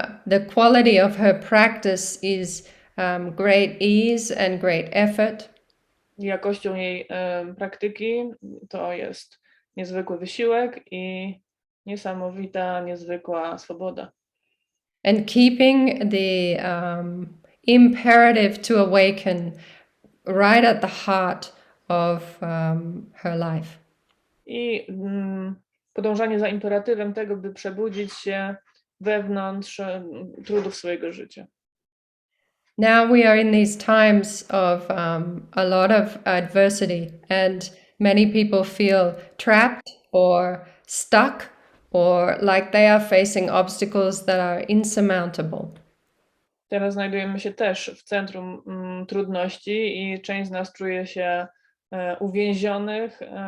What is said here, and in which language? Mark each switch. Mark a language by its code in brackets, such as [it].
[en] The quality of her practice is great ease and great effort. [pl] Jakością jej praktyki to jest niezwykły wysiłek i niesamowita, niezwykła swoboda. [en] And keeping the imperative to awaken right at the heart of her life. [pl] I podążanie za imperatywem tego, by przebudzić się wewnątrz trudów swojego życia. [en] Now we are in these times of a lot of adversity, and many people feel trapped or stuck, or like they are facing obstacles that are insurmountable. [pl] Teraz znajdujemy się też w centrum trudności i część z nas czuje się uwięzionych.